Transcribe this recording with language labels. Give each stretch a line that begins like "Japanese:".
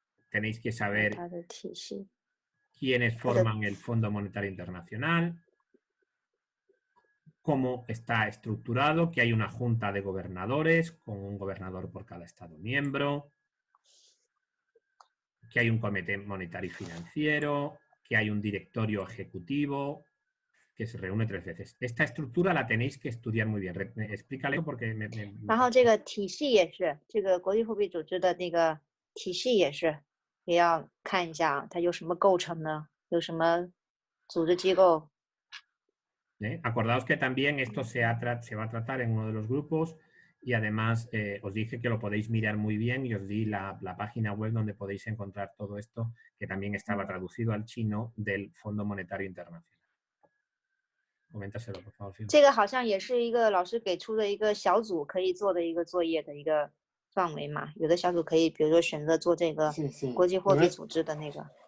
Spanish: Tenéis que saber quiénes forman el Fondo Monetario Internacional, cómo está estructurado, que hay una junta de gobernadores con un gobernador por cada estado miembro, que hay un comité monetario y financiero, que hay un directorio ejecutivo que se reúne 3 veces. Esta estructura la tenéis que estudiar muy bien. Explícale porque
Chinese: 然后这个体系也是，这个国际货币组织的那个体系也是，也要看一下它有什么构成呢？有什么组织机构？
Spanish: Acordaos que también esto se va a tratar en uno de los grupos y además os dije que lo podéis mirar muy bien y os di la página web donde podéis encontrar todo esto, que también estaba traducido al chino del Fondo Monetario Internacional. Coméntaselo, por favor.
Chinese: 这个好像也是一个老师给出的一个小组可以做的一个作业的一个范围嘛。有的小组可以，比如说选择做这个国际货币组织的那个。